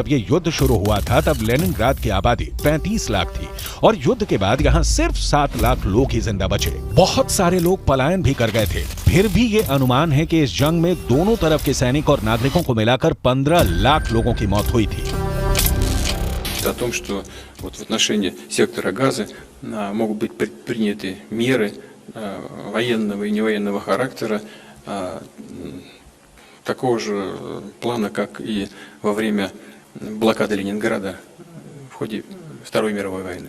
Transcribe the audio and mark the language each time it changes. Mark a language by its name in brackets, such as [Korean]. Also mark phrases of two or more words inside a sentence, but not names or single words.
[Hindi] ये युद्ध शुरू हुआ था तब लेनिनग्राद की आबादी 35 लाख थी और युद्ध के बाद यहाँ सिर्फ 7 लाख लोग ही जिंदा बचे। बहुत सारे लोग पलायन भी कर गए थे। फिर भी ये अनुमान है कि इस जंग में दोनों तरफ के सैनिक और नागरिकों को मिलाकर 15 लाख लोगों की मौत हुई थी। [Russian] О том, что вот в отношении сектора Газы могут быть предприняты меры военного и невоенного характера такого же плана, как и во время блокады Ленинграда в ходе Второй мировой войны.